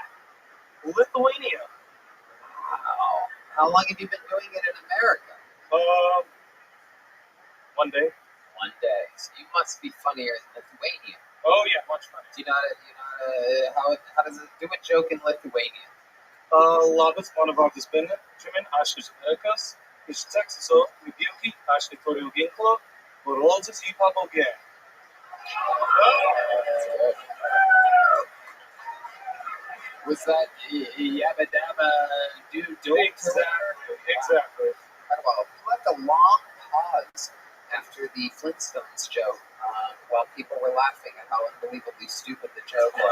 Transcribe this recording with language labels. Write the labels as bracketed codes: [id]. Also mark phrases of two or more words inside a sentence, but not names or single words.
[en] Lithuania. Wow. How long have you been doing it in America? 1 day. 1 day. So you must be funnier in Lithuania. Oh yeah, much fun. Do you know how does it do a joke in Lithuanian? [lt] Labas, mano vardas Benjamin, aš iš Amerikos, iš Teksaso, vidurki, aš neturiu ginklo, rodzes į pabaigą. [en] Was that yabba dabba do? Exactly. Well, we left a long pause after the Flintstones joke while people were laughing at how unbelievably stupid the joke was.